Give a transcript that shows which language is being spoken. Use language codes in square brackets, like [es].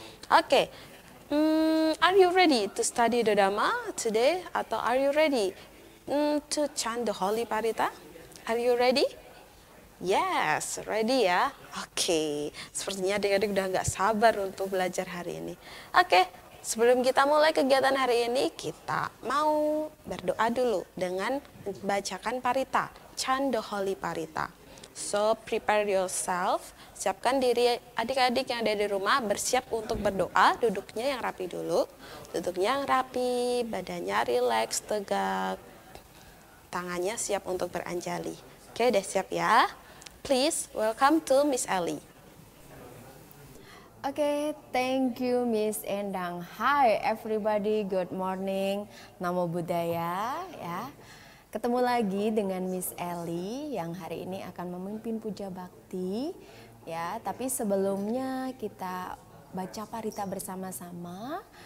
[en] Oke, are you ready to study the Dhamma today? [id] Atau [en] are you ready to chant the Holy Parita? Are you ready? Yes, ready ya? [id] Oke, sepertinya adik-adik udah nggak sabar untuk belajar hari ini. Oke, sebelum kita mulai kegiatan hari ini, kita mau berdoa dulu dengan membacakan parita, [en] chant the Holy Parita. So, prepare yourself, [id] siapkan diri adik-adik yang ada di rumah, bersiap untuk berdoa, duduknya yang rapi dulu. Duduknya yang rapi, badannya rileks, tegak, tangannya siap untuk beranjali. Oke, udah siap ya? [en] Please welcome to Miss Ellie. Okay, thank you Miss Endang. Hi everybody, good morning. [id] Namo Buddhaya ya. Ketemu lagi dengan Miss Ellie yang hari ini akan memimpin puja bakti ya. Tapi sebelumnya kita baca parita bersama-sama.